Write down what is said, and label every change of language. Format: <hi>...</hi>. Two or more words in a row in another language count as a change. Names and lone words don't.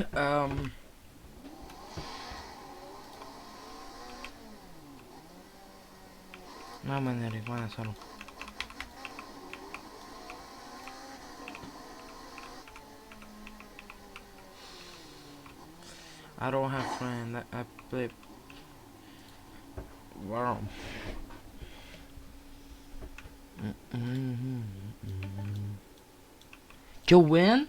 <lt>No, man, nereikia, man nesvarbu.</lt> <en>I don't have friend. I play. Wow. You win?</en>